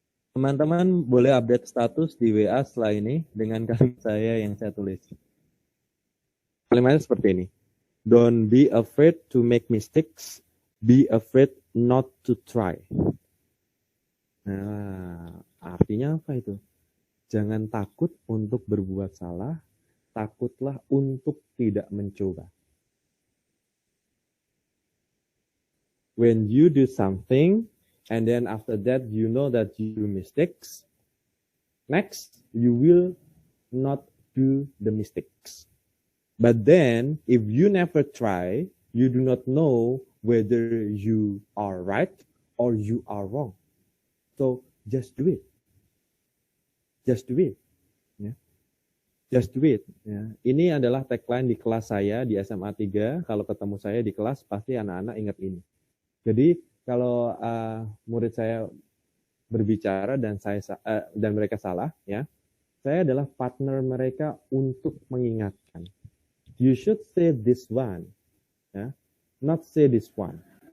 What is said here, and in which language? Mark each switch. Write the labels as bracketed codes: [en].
[id] Teman-teman boleh update status di WA setelah ini dengan kalimat saya yang saya tulis. Kalimatnya seperti ini. [en] Don't be afraid to make mistakes. Be afraid not to try. [id] Nah, artinya apa itu? Jangan takut untuk berbuat salah. Takutlah untuk tidak mencoba. [en] When you do something, and then after that, you know that you do mistakes. Next, you will not do the mistakes. But then, if you never try, you do not know whether you are right or you are wrong. So, just do it. Just do it. Ya. Just do it. Ya. [id] Ini adalah tagline di kelas saya di SMA 3. Kalau ketemu saya di kelas, pasti anak-anak ingat ini. Jadi, kalau murid saya berbicara dan mereka salah, ya, saya adalah partner mereka untuk mengingatkan. [en] You should say this one, ya, not say this one.